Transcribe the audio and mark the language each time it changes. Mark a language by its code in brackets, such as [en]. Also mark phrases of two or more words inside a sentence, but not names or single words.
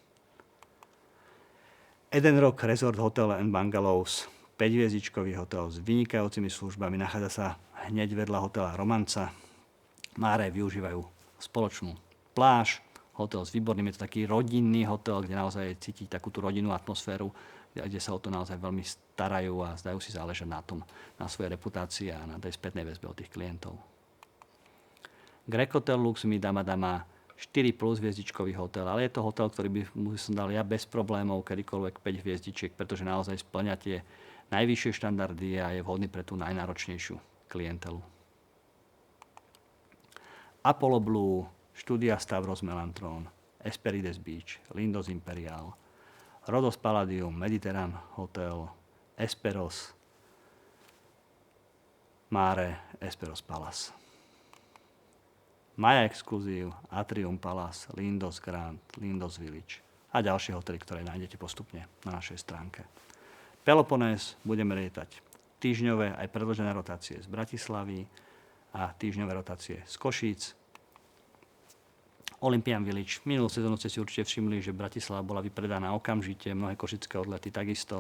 [sk] Eden Rock Resort Hotel and Bungalows, 5-hviezdičkový hotel s vynikajúcimi službami, nachádza sa hneď vedľa hotela Romanza Mare, využívajú spoločnú pláž, hotel s výborným, je to taký rodinný hotel, kde naozaj cítiť takú tú rodinnú atmosféru, kde sa o to naozaj veľmi starajú a zdajú si záležať na tom, na svojej reputácii a na tej spätnej väzbe od tých klientov. Grecotel Lux Midama 4 plus hviezdičkový hotel, ale je to hotel, ktorý by som dal ja bez problémov kedykoľvek 5 hviezdičiek, pretože naozaj spĺňa tie najvyššie štandardy a je vhodný pre tú najnáročnejšiu klientelu. Apollo Blue, Studia Stavros Melanchthon, Hesperides Beach, Lindos Imperial, Rhodos Palladium, Mediterranean Hotel, Esperos, Mare, Esperos Palace. Maya Exclusive, Atrium Palace, Lindos Grand, Lindos Village a ďalšie hotely, ktoré nájdete postupne na našej stránke. Peloponés budeme lietať týždňové aj predĺžené rotácie z Bratislavy a týždňové rotácie z Košíc. Olympian Village. Minulú sezónu ste si určite všimli, že Bratislava bola vypredaná okamžite, mnohé košické odlety takisto.